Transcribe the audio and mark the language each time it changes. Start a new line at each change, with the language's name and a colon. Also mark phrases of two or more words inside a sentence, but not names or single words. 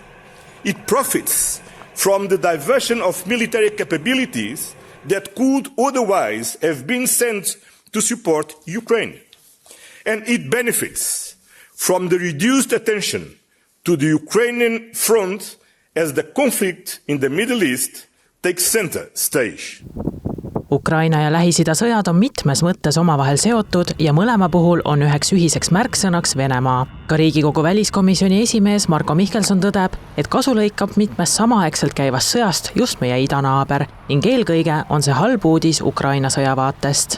English: It profits from the diversion of military capabilities that could otherwise have been sent to support Ukraine. And it benefits from the reduced attention to the Ukrainian front as the conflict in the Middle East takes center stage.
Estonian: Ukraina ja Lähis-Ida sõjad on mitmes mõttes omavahel seotud ja mõlema puhul on üheks ühiseks märksõnaks Venemaa. Ka Riigikogu väliskomisjoni esimees Marko Mihkelson tõdeb, et kasu lõikab mitmest samaaegselt käivast sõjast just meie idanaaber ning eelkõige on see halb uudis Ukraina sõjavaatest.